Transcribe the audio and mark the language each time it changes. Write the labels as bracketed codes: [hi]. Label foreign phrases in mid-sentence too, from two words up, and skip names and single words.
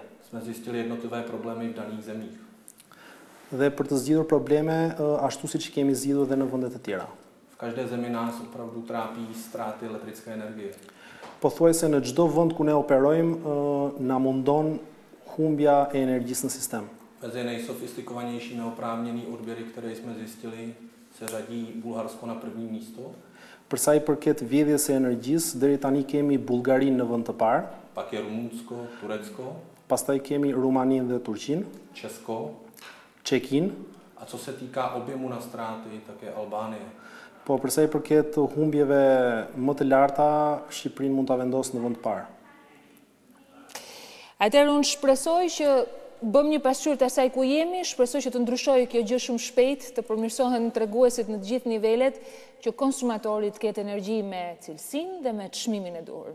[cs] Jsme zjistili jednotlivé problémy v daných zemích. [sq] Dhe për të zgjidhur probleme ashtu siç kemi zgjidhur dhe në vende të tjera. [cs] V každé zemi nás opravdu trápí ztráty elektrické energie. [sq] Pothuajse në çdo vend ku ne operojmë na mundon humbja e energjisë në sistem. [cs] Mezi nejsofistikovanější neoprávněné odběry, které jsme zjistili, se řadí Bulharsko na první místo. [sq] Për sa i përket vjedhjes së energjisë, deri tani kemi Bullgarinë në vend të parë. [cs] Pak je Rumunsko, Turecko. [sq] Pastaj kemi Rumaninë dhe Turqinë. [cs] Česko. [sq] Čekinë. [cs] A co se týká objemu na ztráty, tak je Albánie. [sq] Po për sa i përket humbjeve më të larta, Shqipërinë mund ta vendosë në vend të parë. Atëherë unë shpresoj që bëm një pasqyrë të asaj ku jemi, shpresoj që të ndryshojë kjo gjë shumë shpejt, të përmirësohen treguesit në të gjithë nivelet, që konsumatorit ketë energji me cilësinë dhe me çmimin e duhur.